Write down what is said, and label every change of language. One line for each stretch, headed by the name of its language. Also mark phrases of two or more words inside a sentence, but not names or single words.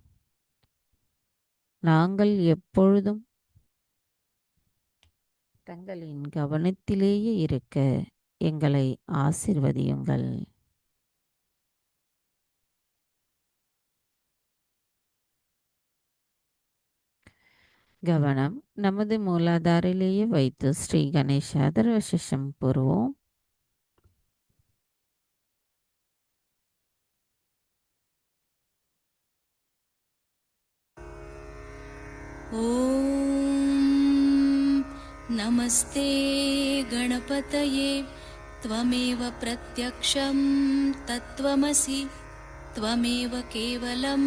Tamil: நாங்கள் எப்பொழுதும் தங்களின் கவனத்திலேயே இருக்க எங்களை ஆசிர்வதியுங்கள். கவனம் நமது மூலாதாரிலேயே வைத்து ஸ்ரீ கணேச தர்வசம் கூறுவோம்.
Sanskrit: ॐ नमस्ते गणपतये त्वमेव प्रत्यक्षं तत्त्वमसि त्वमेव केवलं